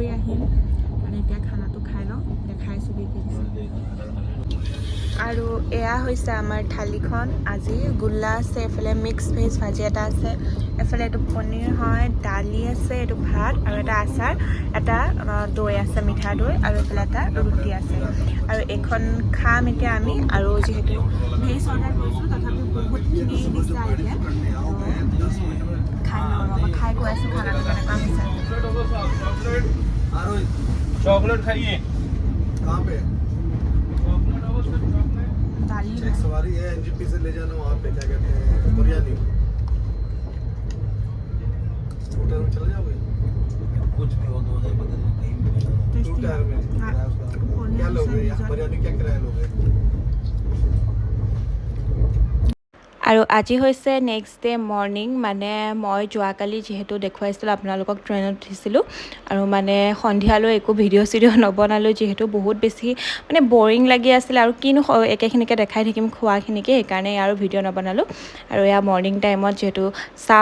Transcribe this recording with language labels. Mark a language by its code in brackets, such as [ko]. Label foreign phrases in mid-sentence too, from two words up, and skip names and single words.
[as] আহিম মানে এতিয়া খানাটো খাই লওঁ দেখাইছোঁ কি কি দিছে আৰু এয়া হৈছে আমাৰ থালিখন আজি গোল্লা আছে এফালে [en] mix veg [as] ভাজি এটা আছে এফালে এইটো পনীৰ হয় দালি আছে এইটো ভাত আৰু এটা আচাৰ এটা দৈ আছে মিঠা দৈ আৰু এফালে এটা ৰুটি আছে আৰু এইখন খাম এতিয়া আমি আৰু যিহেতু ভেজ অৰ্ডাৰ কৰিছোঁ তথাপিও বহুতখিনি দিছে এতিয়া খাই লওঁ ৰ'ব খাই গৈ আছোঁ খানাটো কেনেকুৱা হৈছে [hi] चॉकलेट खाइए कहाँ पे दाली एक सवारी है एनजीपी से ले जाना वहाँ पे क्या कहते हैं बिरयानी होटल में चले जाओगे कुछ भी हो 2000 बदल कहीं भी [en] two tier [hi] में क्या लोगे बिरयानी क्या किराया लोगे [as] আৰু আজি হৈছে [en] next day morning [as] মানে মই যোৱাকালি যিহেতু দেখুৱাইছিলোঁ আপোনালোকক ট্ৰেইনত উঠিছিলোঁ আৰু মানে সন্ধিয়ালৈ একো ভিডিঅ' নবনালোঁ যিহেতু বহুত বেছি মানে বৰিং লাগি আছিলে আৰু কিনো একেখিনিকে দেখাই থাকিম খোৱাখিনিকে সেইকাৰণে আৰু ভিডিঅ' নবনালোঁ আৰু এয়া মৰ্ণিং টাইমত যিহেতু চাহ